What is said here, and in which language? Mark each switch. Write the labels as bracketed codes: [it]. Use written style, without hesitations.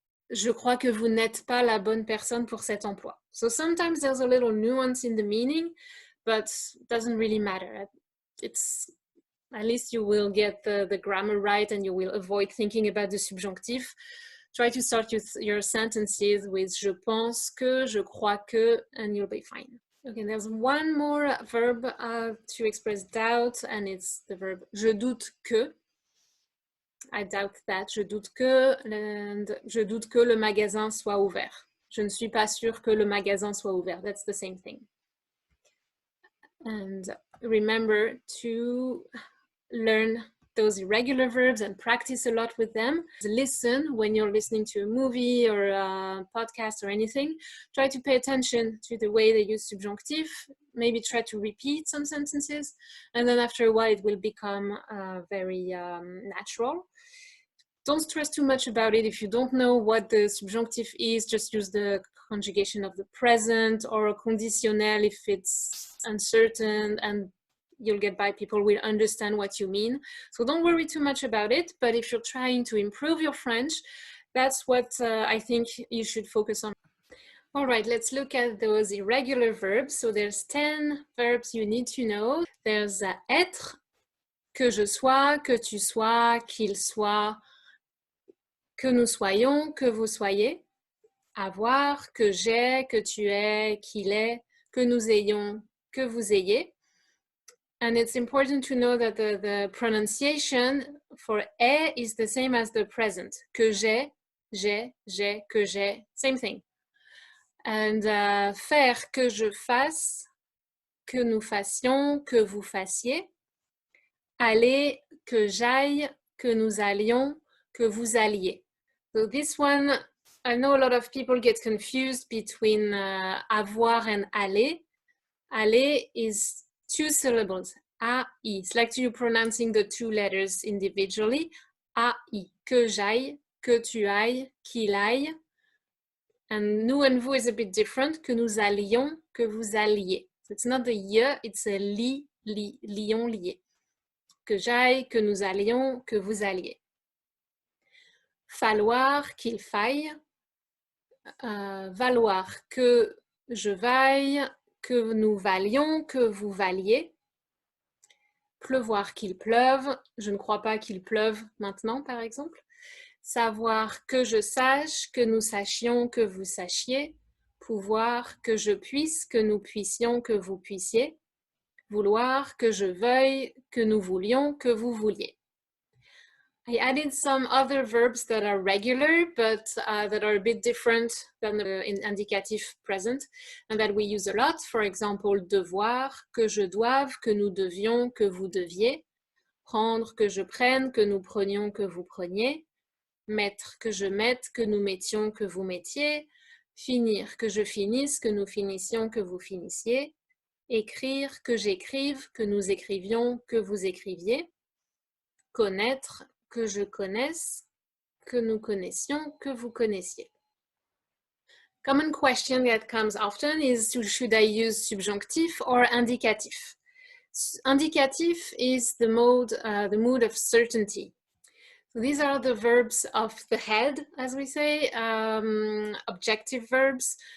[fr] Je crois que vous n'êtes pas la bonne personne pour cet emploi. [en] So sometimes there's a little nuance in the meaning, but it doesn't really matter. It's, at least you will get the grammar right and you will avoid thinking about the subjunctive. Try to start your sentences with [fr] je pense que, je crois que, [en] and you'll be fine. Okay, there's one more verb to express doubt, and it's the verb je doute que. I doubt that. [fr] Je doute que, and je doute que le magasin soit ouvert. Je ne suis pas sûre que le magasin soit ouvert. [en] That's the same thing. And remember to learn those irregular verbs and practice a lot with them. Listen when you're listening to a movie or a podcast or anything. Try to pay attention to the way they use subjunctive. Maybe try to repeat some sentences, and then after a while it will become very natural. Don't stress too much about it. If you don't know what the subjunctive is, just use the conjugation of the present or a conditionnel if it's uncertain, and you'll get by. People will understand what you mean. So don't worry too much about it. But if you're trying to improve your French, that's what I think you should focus on. All right, let's look at those irregular verbs. So there's 10 verbs you need to know. [fr] There's être, que je sois, que tu sois, qu'il soit, que nous soyons, que vous soyez. Avoir, que j'ai, que tu aies, qu'il est, que nous ayons, que vous ayez. [en] And it's important to know that the pronunciation for est is the same as the present. [fr] Que j'ai, que j'ai, [en] same thing. [fr] And faire, que je fasse, que nous fassions, que vous fassiez. Aller, que j'aille, que nous allions, que vous alliez. [en] So this one, I know a lot of people get confused between avoir and aller. Aller is 2 syllables, A-I. It's like you pronouncing the 2 letters individually. [fr] A-I, que j'aille, que tu ailles, qu'il aille. [en] And nous and vous is a bit different, [fr] que nous allions, que vous alliez. [en] So it's not the ye, it's a li, lion, lié. [fr] Que j'aille, que nous allions, que vous alliez. Falloir, qu'il faille. Valoir, que je vaille, que nous valions, que vous valiez. Pleuvoir, qu'il pleuve. Je ne crois pas qu'il pleuve maintenant, par exemple. Savoir, que je sache, que nous sachions, que vous sachiez. Pouvoir, que je puisse, que nous puissions, que vous puissiez. Vouloir, que je veuille, que nous voulions, que vous vouliez. [en] I added some other verbs that are regular, but that are a bit different than the indicatif present, and that we use a lot. For example, [fr] devoir, que je doive, que nous devions, que vous deviez. Prendre, que je prenne, que nous prenions, que vous preniez. Mettre, que je mette, que nous mettions, que vous mettiez. Finir, que je finisse, que nous finissions, que vous finissiez. Écrire, que j'écrive, que nous écrivions, que vous écriviez. Connaître, que je connaisse, que nous connaissions, que vous connaissiez. [en] Common question that comes often is, should I use subjunctif or indicatif? Indicatif is the mood of certainty. So these are the verbs of the head, as we say, objective verbs.